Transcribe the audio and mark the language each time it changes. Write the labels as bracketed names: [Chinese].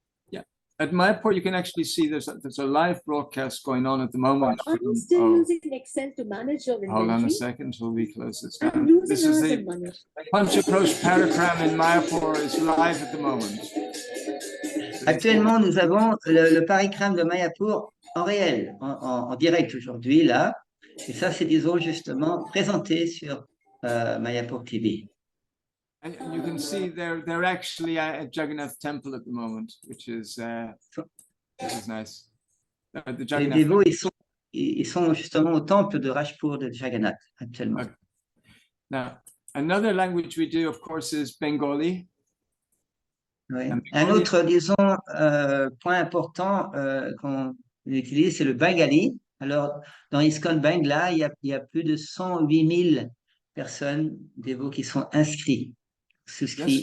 [English] Yeah. At Mayapur, you can actually see there's a live broadcast going on at the moment. Are you still using Excel to manage your inventory? Hold on a second till we close this down. This is the Panchakosh Parikram in Mayapur is live at the moment. [French] Actuellement, nous avons le parikram de Mayapur en réel, en direct aujourd'hui, là. Et ça, c'est, disons, justement présenté sur Mayapur TV. [English] And you can see they're actually at Jagannath Temple at the moment, which is nice. [French] Les dévots, ils sont justement au temple de Rajpur de Jagannath actuellement. [English] Okay. Now, Another language we do, of course, is Bengali. [French] Oui. Un Un Bengali. autre, disons, point important qu'on utilise, c'est le bengali. Alors, dans ISKCON Bangla, il y a plus de 108 000 personnes, dévots, qui sont souscrits